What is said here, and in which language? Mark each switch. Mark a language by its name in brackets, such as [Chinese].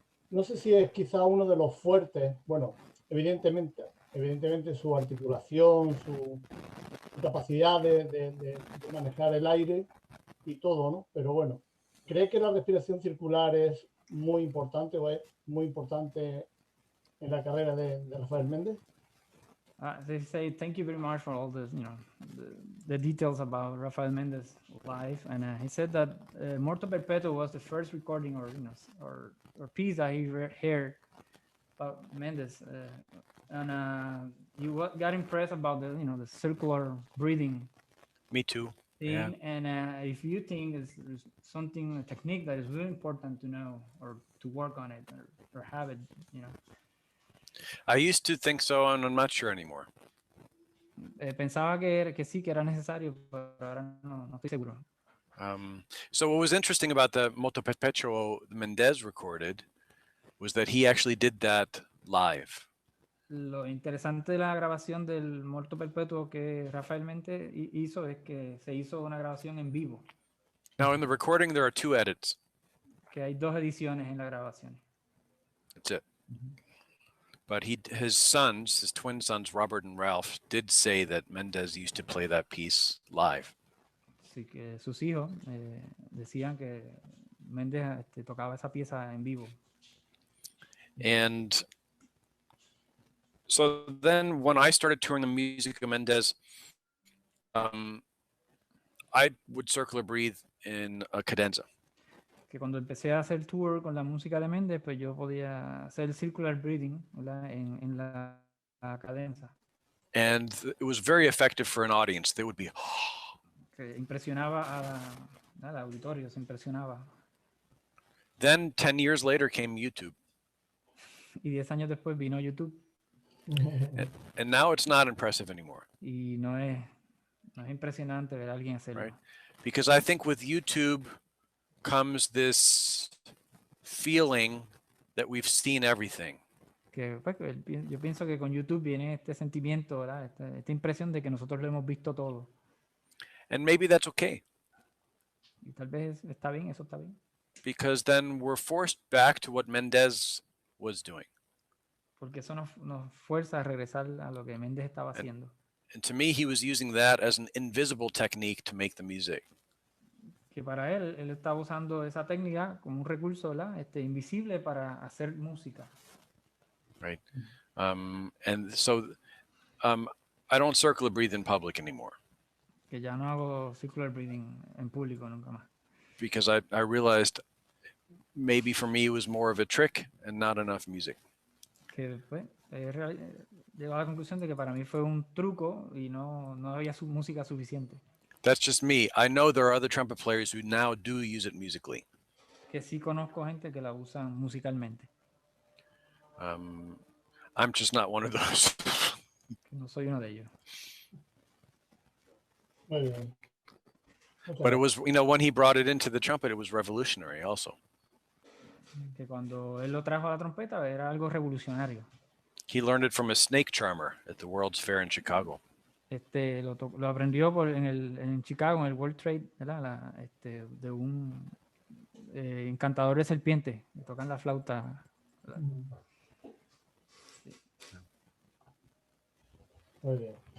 [Spanish] No sé si es quizá uno de los fuertes, bueno, evidentemente su articulación, su capacidad de manejar el aire y todo, ¿no? Pero bueno, ¿cree que la respiración circular es muy importante o es muy importante en la carrera de Rafael Mendez? [English] They say thank you very much for all the, you know, the details about Rafael Mendez' life, and he said that Morto Perpetuo was the first recording, or you know, or piece that he heard about Mendez, and you got impressed about the circular breathing. Me too. Thing, yeah. And if you think it's something, a technique that is really important to know or to work on it or have it, you know. I used to think so, and I'm not sure anymore. [Spanish] Pensaba que sí, que era necesario, pero ahora no estoy seguro. [English] So what was interesting about the Moto Perpetuo Mendez recorded was that he actually did that live. [Spanish] Lo interesante de la grabación del Morto Perpetuo que Rafael Mendez hizo es que se hizo una grabación en vivo. [English] Now in the recording there are 2 edits. [Spanish] Que hay 2 ediciones en la grabación. [English] That's it. But his sons, his twin sons, Robert and Ralph, did say that Mendez used to play that piece live. [Spanish] Sí, que sus hijos decían que Mendez tocaba esa pieza en vivo. [English] And so then when I started touring the music of Mendez, I would circular breathe in a cadenza. [Spanish] Que cuando empecé a hacer tour con la música de Mendez, pues yo podía hacer circular breathing, ¿verdad? En la cadenza. [English] And it was very effective for an audience. They would be... [Spanish] Que impresionaba al auditorio, se impresionaba. [English] Then 10 years later came YouTube. [Spanish] Y 10 años después vino YouTube. [English] And now it's not impressive anymore. [Spanish] Y no es impresionante ver a alguien hacerlo. [English] Right? Because I think with YouTube comes this feeling that we've seen everything. [Spanish] Que, pues, yo pienso que con YouTube viene este sentimiento, ¿verdad? Esta impresión de que nosotros lo hemos visto todo. [English] And maybe that's okay. [Spanish] Y tal vez está bien, eso está bien. [English] Because then we're forced back to what Mendez was doing. [Spanish] Porque eso nos fuerza a regresar a lo que Mendez estaba haciendo. [English] And to me, he was using that as an invisible technique to make the music. [Spanish] Que para él estaba usando esa técnica como un recurso, ¿verdad? Invisible para hacer música. [English] Right. And so I don't circular breathe in public anymore. [Spanish] Que ya no hago circular breathing en público nunca más. [English] Because I realized maybe for me it was more of a trick and not enough music. [Spanish] Que pues, llegó a la conclusión de que para mí fue un truco y no había música suficiente. [English] That's just me. I know there are other trumpet players who now do use it musically. [Spanish] que sí conozco gente que la usan musicalmente. [English] I'm just not one of those. [Spanish] Que no soy uno de ellos. Muy bien. Muchas [English] But it [Spanish] gracias. [English] was, you know, when he brought it into the trumpet, it was revolutionary also. [Spanish] Que cuando él lo trajo a la trompeta era algo revolucionario. [English] He learned it from a snake charmer at the World's Fair in Chicago. [Spanish] Lo aprendió en Chicago, en el World Trade, ¿verdad? De un encantador de serpientes, que tocan la flauta. Muy bien.